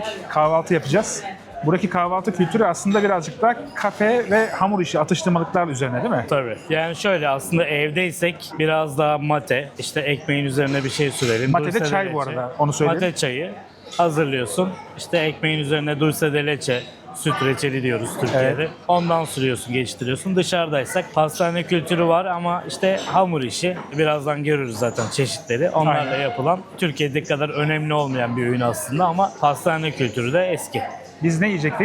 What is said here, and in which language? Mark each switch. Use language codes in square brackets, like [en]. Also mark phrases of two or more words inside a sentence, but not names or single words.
[tr] Kahvaltı yapacağız. Buradaki kahvaltı kültürü aslında birazcık da kafe ve hamur işi atıştırmalıklar üzerine değil mi? Tabii. Yani şöyle aslında evdeysek biraz daha mate, işte ekmeğin üzerine bir şey sürelim. Mate de [es] Dulce de [tr] çay bu [es] leche. [tr] arada, onu söyleyeyim. Mate çayı hazırlıyorsun. İşte ekmeğin üzerine [es] dulce de leche, [tr] süt reçeli diyoruz Türkiye'de. Evet. Ondan sürüyorsun, geçtiriyorsun. Dışarıdaysak pastane kültürü var ama işte hamur işi. Birazdan görürüz zaten çeşitleri. Onlarla Aynen. yapılan Türkiye'deki kadar önemli olmayan bir öğün aslında ama pastane kültürü de eski. Biz ne yiyecektik?